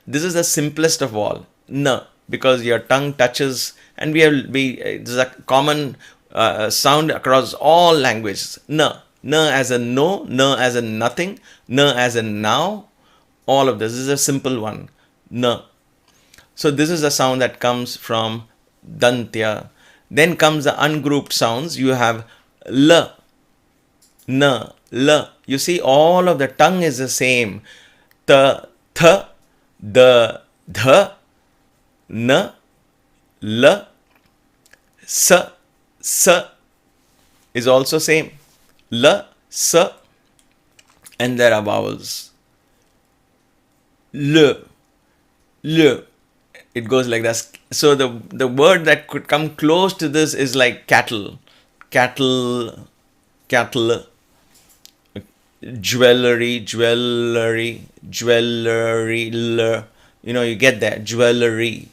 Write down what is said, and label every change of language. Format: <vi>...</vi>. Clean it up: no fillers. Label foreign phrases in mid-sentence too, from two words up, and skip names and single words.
<en>This is the simplest of all. Na, because your tongue touches, and this is a common sound across all languages. Na, na as a no, na as a nothing, na as a now. All of this is a simple one. Na. So this is a sound that comes from dantya. Then comes the ungrouped sounds. You have la, na, la. You see, all of the tongue is the same. Ta, tha, the, dha, na, la, sa, sa is also same. La, sa, and there are vowels. L, l. It goes like that. So the word that could come close to this is like cattle, cattle, cattle, jewelry, jewelry, jewelry, you get that, jewelry.</en>